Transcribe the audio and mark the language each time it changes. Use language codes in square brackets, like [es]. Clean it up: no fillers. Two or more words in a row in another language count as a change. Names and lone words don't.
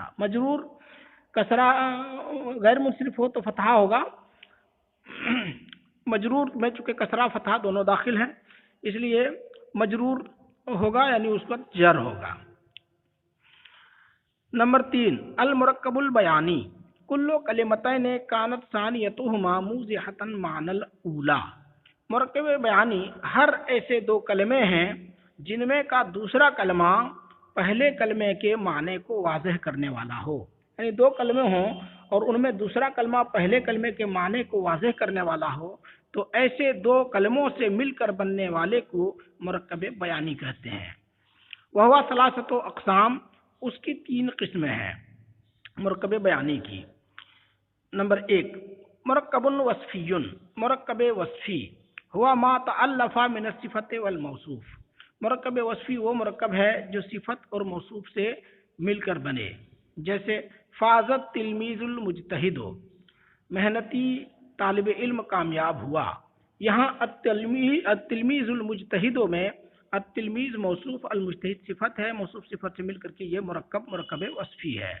[ur] مجرور کسرہ غیر منصرف ہو تو فتحہ ہوگا، مجرور میں چونکہ کسرہ فتحہ دونوں داخل ہیں اس لیے مجرور ہوگا، یعنی اس پر جر ہوگا۔ نمبر 3 [ar] المرکب البیانی، کل کلمتین کانت ثانیتہما موضحۃ معنی الاولی، [ur] مرکب بیانی ہر ایسے 2 کلمے ہیں جن میں کا دوسرا کلمہ پہلے کلمے کے معنی کو واضح کرنے والا ہو، یعنی 2 کلمے ہوں اور ان میں دوسرا کلمہ پہلے کلمے کے معنی کو واضح کرنے والا ہو، تو ایسے 2 کلموں سے مل کر بننے والے کو مرکب بیانی کہتے ہیں۔ [ar] وہو ثلاثۃ اقسام، [ur] اس کی 3 قسمیں ہیں مرکب بیانی کی۔ نمبر 1 مرکب وصفی، مرکب وصفی ہوا [ar] ما تألف من الصفت والموصوف، [ur] مرکب وصفی وہ مرکب ہے جو صفت اور موصوف سے مل کر بنے، جیسے [ar] فازت تلمیذ المجتہد، [ur] محنتی طالب علم کامیاب ہوا۔ یہاں [ar] التلمیذ المجتہد [ur] میں التلمیذ موصوف، المجتہد صفت ہے، موصوف صفت سے مل کر کے یہ مرکب وصفی ہے۔